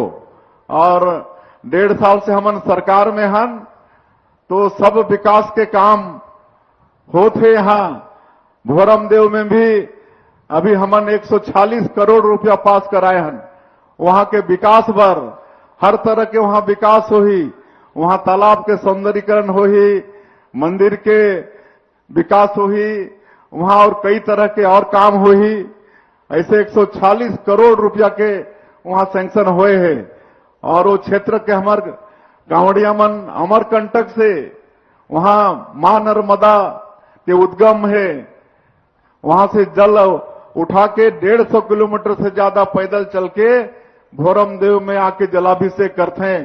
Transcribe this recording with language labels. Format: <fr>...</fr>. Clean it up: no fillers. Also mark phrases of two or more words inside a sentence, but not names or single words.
<hne>और 1.5 साल से हमन सरकार में हन तो सब विकास के काम होते यहाँ। भोरम देव में भी अभी हमन 140 करोड़ रुपया पास कराए हन। वहां के विकास बर हर तरह के वहां विकास होही, वहां तालाब के सौंदर्यीकरण होही, मंदिर के विकास होही, वहां और कई तरह के और काम होही। ऐसे 140 करोड़ रुपया के वहां सैंक्शन हुए हैं। और वो क्षेत्र के हमार कांवड़िया मन अमरकंटक से वहां मां नर्मदा के उद्गम है, वहां से जल उठा के 150 किलोमीटर से ज्यादा पैदल चल के भोरम देव में आके जलाभिषेक करते हैं।</hne>